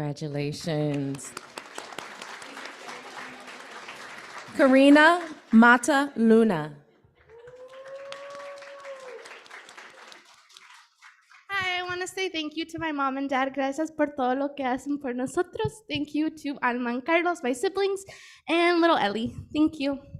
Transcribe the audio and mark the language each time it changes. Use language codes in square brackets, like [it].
[en] Congratulations. Karina Mata Luna. Hi, I want to say say thank you to my mom and dad. [es] Gracias por todo lo que hacen por nosotros. [en] Thank you to Alma and Carlos, my siblings, and little Ellie. Thank you.